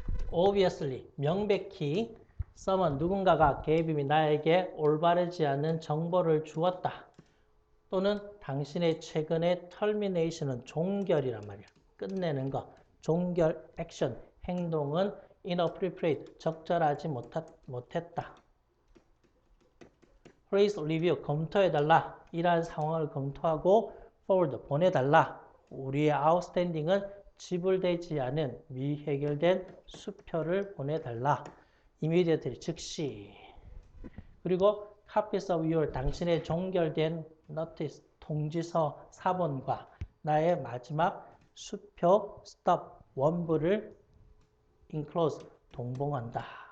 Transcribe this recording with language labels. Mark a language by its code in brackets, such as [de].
[en] Obviously, [ko] 명백히 [en] someone, [ko] 누군가가 [en] gave [ko] 나에게 올바르지 않은 정보를 주었다. 또는 당신의 최근의 termination은 종결이란 말이야. 끝내는 것. 종결 액션, 행동은 [en] inappropriate, [ko] 적절하지 못했다. [en] Please review, [ko] 검토해달라. 이러한 상황을 검토하고 [en] forward, [ko] 보내달라. 우리의 [en] outstanding은 [ko] 지불되지 않은 미해결된 수표를 보내달라. [en] immediately, [ko] 즉시. 그리고 [en] copies of your, [ko] 당신의 종결된 [en] notice, [ko] 통지서 사본과 나의 마지막 수표 [en] stop, [ko] 원부를 [en] enclose, [ko] 동봉한다.